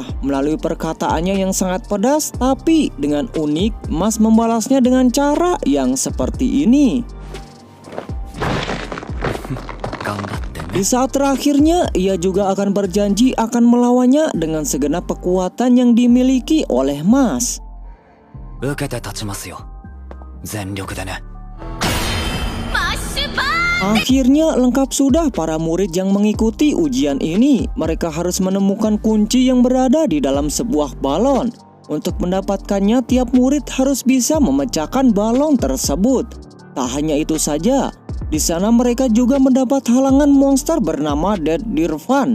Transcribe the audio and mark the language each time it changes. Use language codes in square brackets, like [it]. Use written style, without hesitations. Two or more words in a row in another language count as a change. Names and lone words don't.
[id] Melalui perkataannya yang sangat pedas, tapi dengan unik, Mas membalasnya dengan cara yang seperti ini. Di saat terakhirnya, ia juga akan berjanji akan melawannya dengan segenap kekuatan yang dimiliki oleh Mas. [ja] 受けて立ちますよ。全力でね。 [id] Akhirnya lengkap sudah para murid yang mengikuti ujian ini. Mereka harus menemukan kunci yang berada di dalam sebuah balon. Untuk mendapatkannya, tiap murid harus bisa memecahkan balon tersebut. Tak hanya itu saja, di sana mereka juga mendapat halangan monster bernama Dead Dirvan.